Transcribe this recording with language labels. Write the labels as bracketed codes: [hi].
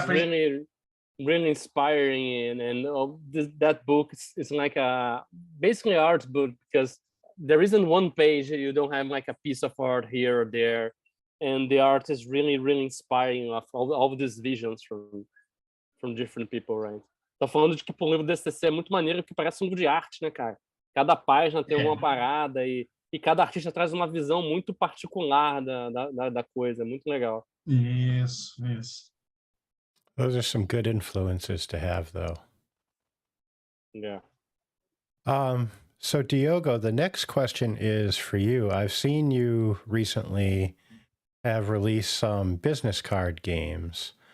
[en] is really, really inspiring, and that book is like a basically art book, because there isn't one page you don't have like a piece of art here or there, and the art is really, really inspiring of all these visions from different people, right? [pt] Tô falando de que o livro DCC é muito maneiro, que parece um livro de arte, né, cara? Cada página tem uma parada e cada artista traz uma visão muito particular da coisa, muito legal. Isso. [en] Those are some good influences to have, though. Yeah. So Diogo, the next question is for you. I've seen you recently have released some business card games.